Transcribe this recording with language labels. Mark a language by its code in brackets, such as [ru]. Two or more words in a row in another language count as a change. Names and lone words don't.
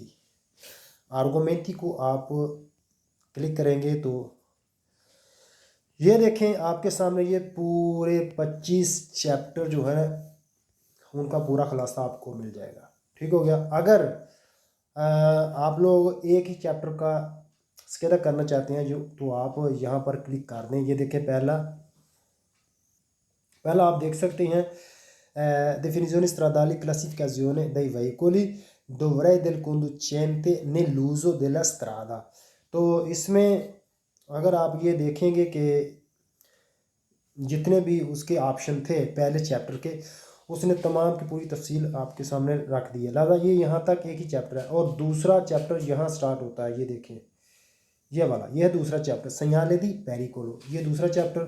[ur] آرگومینٹی کو آپ کلک کریں گے تو یہ دیکھیں آپ کے سامنے یہ پورے 25 چیپٹر جو ہے ان کا پورا خلاصہ آپ کو مل جائے گا. ٹھیک ہو گیا. اگر آپ لوگ ایک ہی چیپٹر کا اسکیدا کرنا چاہتے ہیں جو، تو آپ یہاں پر کلک کر دیں. یہ دیکھیں، پہلا آپ دیکھ سکتے ہیں [it] definizione stradali, classificazione dei veicoli, dovrei del conducente nell'uso della strada। [ur] تو اس میں اگر آپ یہ دیکھیں گے کہ جتنے بھی اس کے آپشن تھے پہلے چیپٹر کے، اس نے تمام کی پوری تفصیل آپ کے سامنے رکھ دی ہے. لہٰذا یہ یہاں تک ایک ہی چیپٹر ہے اور دوسرا چیپٹر یہاں اسٹارٹ ہوتا ہے. یہ دیکھیں، یہ والا، یہ ہے دوسرا چیپٹر, [it] Segnale di pericolo, [ur] یہ دوسرا چیپٹر.